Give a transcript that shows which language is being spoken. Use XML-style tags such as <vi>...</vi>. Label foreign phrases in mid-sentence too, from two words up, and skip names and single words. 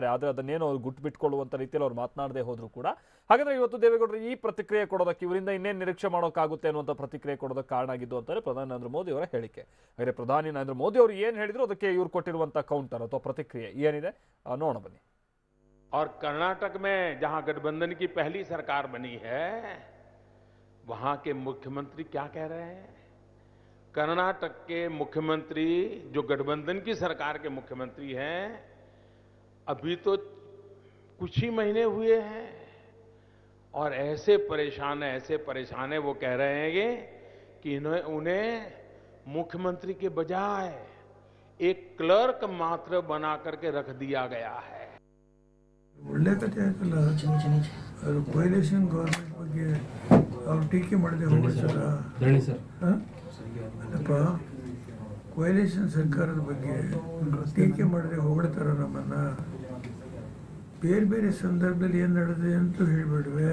<kn>ಆದರೆ ಅದನ್ನೇನು ಅವ್ರು ಗುಟ್ಟು ಬಿಟ್ಕೊಳ್ಳುವಂತ ರೀತಿಯಲ್ಲಿ ಅವ್ರು ಮಾತನಾಡದೆ ಹೋದ್ರು ಕೂಡ. ಹಾಗಾದ್ರೆ ಇವತ್ತು ದೇವೇಗೌಡರು ಈ ಪ್ರತಿಕ್ರಿಯೆ ಕೊಡೋದಕ್ಕೆ, ಇವರಿಂದ ಇನ್ನೇನು ನಿರೀಕ್ಷೆ ಮಾಡೋಕ್ಕಾಗುತ್ತೆ ಅನ್ನುವಂಥ ಪ್ರತಿಕ್ರಿಯೆ ಕೊಡೋದಕ್ಕೆ ಕಾರಣ ಆಗಿದ್ದು ಅಂತಾರೆ ಪ್ರಧಾನಿ ನರೇಂದ್ರ ಮೋದಿ ಅವರ ಹೇಳಿಕೆ. ಹಾಗೆ ಪ್ರಧಾನಿ ನರೇಂದ್ರ ಮೋದಿ ಅವರು ಏನು ಹೇಳಿದ್ರು ಅದಕ್ಕೆ ಇವ್ರು ಕೊಟ್ಟಿರುವಂತ ಕೌಂಟರ್ ಅಥವಾ ಪ್ರತಿಕ್ರಿಯೆ ಏನಿದೆ ನೋಡೋಣ ಬನ್ನಿ.</kn> <hi>और कर्नाटक में जहां गठबंधन की पहली सरकार बनी है, वहां के मुख्यमंत्री क्या कह रहे हैं? कर्नाटक के मुख्यमंत्री जो गठबंधन की सरकार के मुख्यमंत्री हैं, अभी तो कुछ ही महीने हुए हैं और ऐसे परेशान है वो कह रहे हैं कि उन्हें मुख्यमंत्री के बजाय एक क्लर्क मात्र बना करके रख दिया गया है.</hi> <kn>ಒಳ್ಳೆ ಕಥೆ ಆಯ್ತಲ್ಲ. ಅದು</kn> <en>coalition government</en> <kn>ಬಗ್ಗೆ ಅವ್ರು ಟೀಕೆ ಮಾಡದೆ ಹೋಗ್ತಾರ. ಅಲ್ಲಪ್ಪ, ಕೊಯ್ಲೇಷನ್ ಸರ್ಕಾರದ ಬಗ್ಗೆ ಟೀಕೆ ಮಾಡದೆ ಹೊಗಳ್ತಾರ ನಮ್ಮನ್ನ. ಬೇರೆ ಬೇರೆ ಸಂದರ್ಭದಲ್ಲಿ ಏನು ನಡೆದಿದೆ ಅಂತೂ ಹೇಳಿಬಿಡುವೆ.</kn>